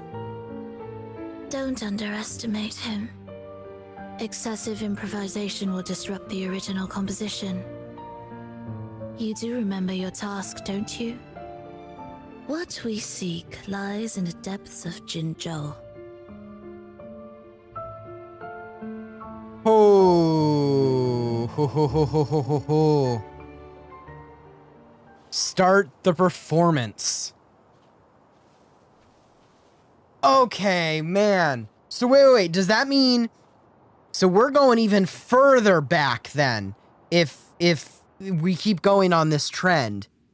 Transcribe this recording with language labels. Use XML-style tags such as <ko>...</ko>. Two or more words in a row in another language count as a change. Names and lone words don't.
<en>Don't underestimate him. Excessive improvisation will disrupt the original composition. You do remember your task, don't you? What we seek lies in the depths of Jinzhou. Oh. Ho, ho, ho, ho, ho, ho, ho. Start the performance. Okay, man. So wait. Does that mean... So we're going even further back then, if we keep going on this trend.</en>